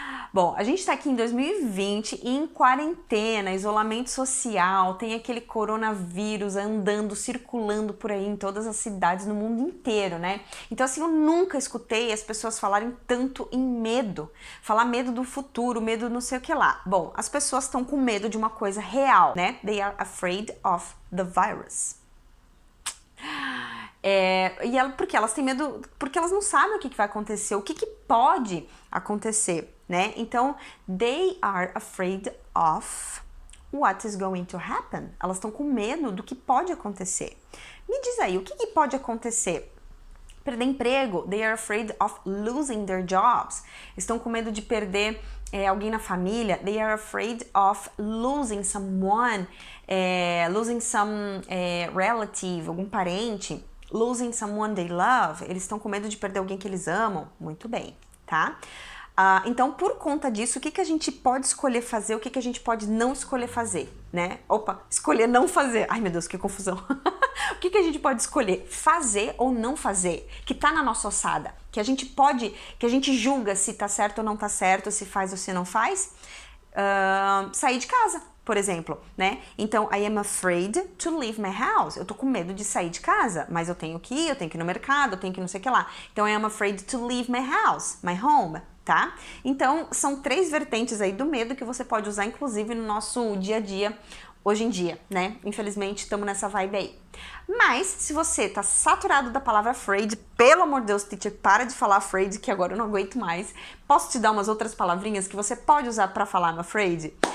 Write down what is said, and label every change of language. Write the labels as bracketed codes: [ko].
[pt] Bom, a gente tá aqui em 2020 em quarentena, isolamento social, tem aquele coronavírus andando, circulando por aí em todas as cidades no mundo inteiro, né? Então assim, eu nunca escutei as pessoas falarem tanto em medo, falar medo do futuro, medo não sei o que lá. Bom, as pessoas estão com medo de uma coisa real, né? [en] They are afraid of the virus. [pt] Porque elas têm medo, porque elas não sabem o que vai acontecer, o que pode acontecer, né? [en] Então, they are afraid of what is going to happen. [pt] Elas estão com medo do que pode acontecer. Me diz aí, o que pode acontecer? Perder emprego. [en] They are afraid of losing their jobs. [pt] Estão com medo de perder alguém na família. [en] They are afraid of losing someone, losing some relative, [pt] algum parente. [en] Losing someone they love. [pt] Eles estão com medo de perder alguém que eles amam. Muito bem, tá? Então, por conta disso, o que a gente pode escolher fazer, o que a gente pode não escolher fazer, né? Opa, escolher não fazer. Ai, meu Deus, que confusão. O que a gente pode escolher fazer ou não fazer, que tá na nossa ossada, que a gente julga se tá certo ou não tá certo, se faz ou se não faz? Sair de casa, por exemplo, né? [en] Então, I am afraid to leave my house. [pt] Eu tô com medo de sair de casa, mas eu tenho que ir no mercado, eu tenho que não sei o que lá. [en] Então, I am afraid to leave my house, my home, tá? [pt] Então, são 3 vertentes aí do medo que você pode usar, inclusive, no nosso dia a dia, hoje em dia, né? Infelizmente, estamos nessa vibe aí. Mas, se você tá saturado da palavra afraid, pelo amor de Deus, teacher, para de falar afraid, que agora eu não aguento mais. Posso te dar umas outras palavrinhas que você pode usar para falar no afraid?